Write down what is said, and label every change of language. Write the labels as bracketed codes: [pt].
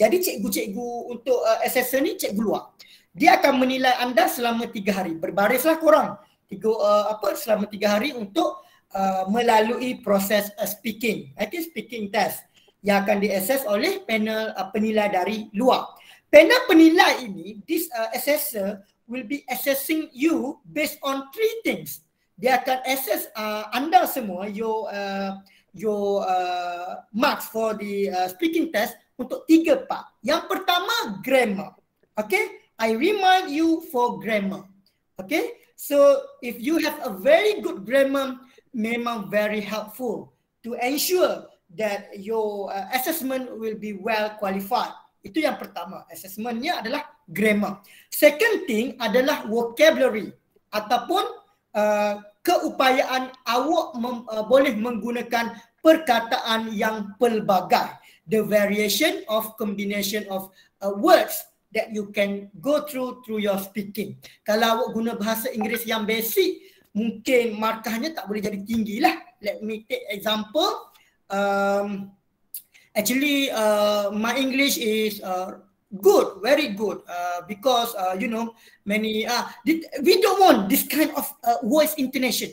[ms] Jadi cikgu-cikgu untuk assessor ni cikgu luar. Dia akan menilai anda selama 3 hari. Berbarislah korang selama 3 hari untuk melalui proses speaking. Itu speaking test yang akan diassess oleh panel penilai dari luar. Panel penilai ini, [en] this assessor will be assessing you based on 3 things. [ms] dia akan assess anda semua [en] your marks for the speaking test [ms] untuk 3 part. Yang pertama, [en] grammar. Okay, I remind you for grammar. Okay, so if you have a very good grammar, [ms] memang [en] very helpful to ensure that your assessment will be well qualified. [ms] Itu yang pertama, assessmentnya adalah grammar. [en] Second thing [ms] adalah vocabulary ataupun keupayaan awak boleh menggunakan perkataan yang pelbagai. [en] The variation of combination of words that you can go through your speaking. [ms] Kalau awak guna bahasa Inggeris yang basic, mungkin markahnya tak boleh jadi tinggi lah. [en] Let me take example. Actually, my English is good, very good, because you know, many we don't want this kind of voice intonation.